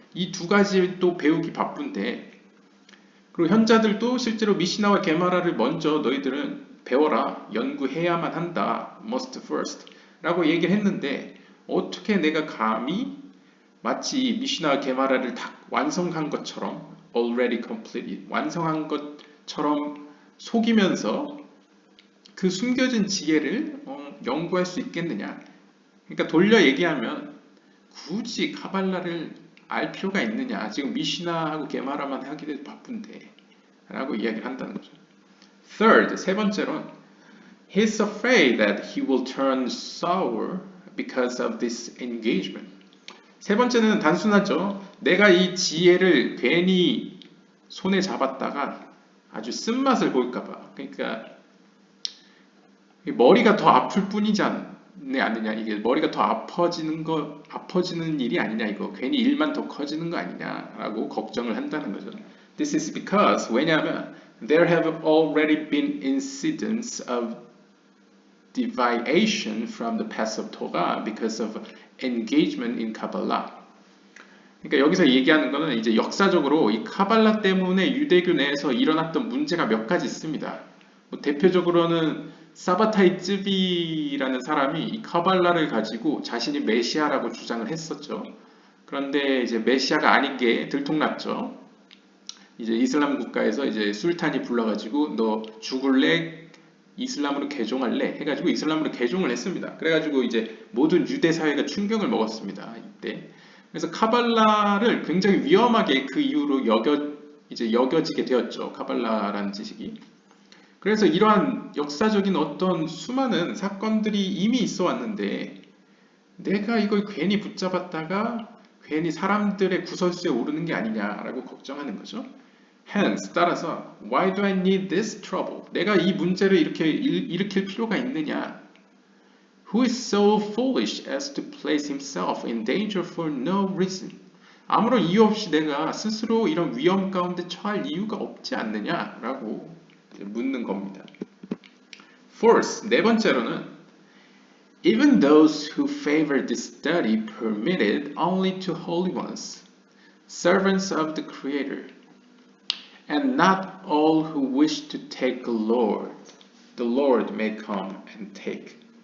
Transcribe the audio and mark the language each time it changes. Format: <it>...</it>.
<ko>이 두 가지 또 배우기 바쁜데 그리고 현자들도 실제로 미시나와 게마라를 먼저 너희들은 배워라 연구해야만 한다</ko> <en>must first</en> <ko>라고 얘기를 했는데 어떻게 내가 감히 마치 미시나와 게마라를 다 완성한 것처럼</ko> <en>already completed</en> <ko>완성한 것처럼 속이면서 그 숨겨진 지혜를 연구할 수 있겠느냐. 그러니까 돌려 얘기하면 굳이 카발라를 알 필요가 있느냐. 지금 미시나하고 게마라만 하기도 바쁜데 라고 이야기를 한다는 거죠.</ko> <en>Third,</en> <ko>세 번째로는</ko> <en>He's afraid that he will turn sour because of this engagement.</en> <ko>세 번째는 단순하죠. 내가 이 지혜를 괜히 손에 잡았다가 아주 쓴맛을 볼까봐. 그러니까 머리가 더 아플 뿐이지 않느냐. 이게 머리가 더 아파지는 일이 아니냐. 이거 괜히 일만 더 커지는 거 아니냐라고 걱정을 한다는 거죠.</ko> <en>This is because</en> <ko>왜냐하면</ko> <en>there have already been incidents of deviation from the path of Torah because of engagement in Kabbalah.</en> <ko>그러니까 여기서 얘기하는 거는 이제 역사적으로 이 카발라 때문에 유대교 내에서 일어났던 문제가 몇 가지 있습니다. 뭐 대표적으로는 사바타이 쯔비라는 사람이 이 카발라를 가지고 자신이 메시아라고 주장을 했었죠. 그런데 이제 메시아가 아닌 게 들통났죠. 이제 이슬람 국가에서 이제 술탄이 불러가지고 너 죽을래? 이슬람으로 개종할래? 해가지고 이슬람으로 개종을 했습니다. 그래가지고 이제 모든 유대 사회가 충격을 먹었습니다. 이때. 그래서 카발라를 굉장히 위험하게 그 이후로 여겨지게 되었죠. 카발라라는 지식이. 그래서 이러한 역사적인 어떤 수많은 사건들이 이미 있어 왔는데 내가 이걸 괜히 붙잡았다가 괜히 사람들의 구설수에 오르는 게 아니냐라고 걱정하는 거죠.</ko> <en>Hence,</en> <ko>따라서</ko> <en>Why do I need this trouble?</en> <ko>내가 이 문제를 이렇게 일으킬 필요가 있느냐?</ko> <en>Who is so foolish as to place himself in danger for no reason?</en> <ko>아무런 이유 없이 내가 스스로 이런 위험 가운데 처할 이유가 없지 않느냐라고 묻는 겁니다.</ko> <en>Fourth,</en> <ko>네 번째로는</ko> <en>Even those who favor this study permit it only to holy ones, servants of the Creator, and not all who wish to take the Lord may come and take.</en>